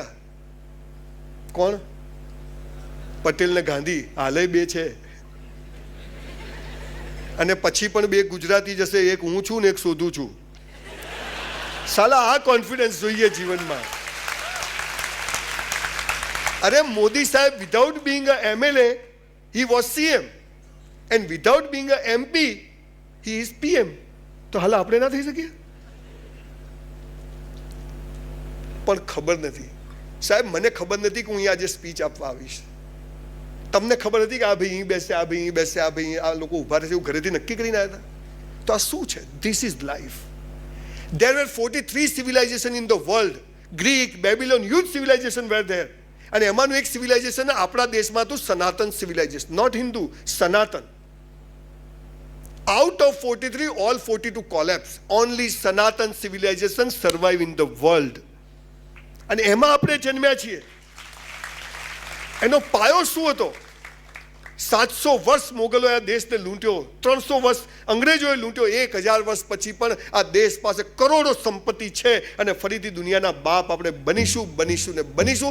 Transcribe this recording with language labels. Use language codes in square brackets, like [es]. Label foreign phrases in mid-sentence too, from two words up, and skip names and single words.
[gu] કોણ? પટેલ ને ગાંધી. હાલે 2 છે, અને પછી પણ 2 ગુજરાતી જશે, એક હું છું ને એક શોધું છું. સાલા આ કોન્ફિડન્સ જોઈએ જીવનમાં. અરે મોદી સાહેબ, [en] without being a MLA he was CM, and without being a MP he is PM. [gu] તો હાલ આપણે ના થઈ શકીએ? પણ ખબર નથી સાહેબ, મને ખબર નથી કે હું અહીંયા આજે સ્પીચ આપવા આવીશ. તમને ખબર હતી કે આ ભાઈ અહીં બેસે, આ ભાઈ અહીં બેસે, આ ભાઈ આ લોકો ઉભા રહેશે, એવું ઘરેથી નક્કી કરીને આવ્યા હતા? તો આ શું છે? [en] this is life. There were 43 civilization in the world. Greek, Babylon, huge civilization were there. [gu] અને એમાંનું એક સિવિલાઇઝેશન આપણા દેશમાં હતું, સનાતન સિવિલાઇઝેશન, [en] not Hindu, [gu] સનાતન. [en] Out of 43, all 42 collapsed. Only Sanatan civilization survive in the world. [gu] અને એમાં આપણે જન્મ્યા છીએ. એનો પાયો શું હતો? 700 વર્ષ મોગલોએ આ દેશને લૂંટ્યો, 300 વર્ષ અંગ્રેજોએ લૂંટ્યો, 1000 વર્ષ પછી પણ આ દેશ પાસે કરોડો સંપત્તિ છે, અને ફરીથી દુનિયાના બાપ આપણે બનીશું ને બનીશું.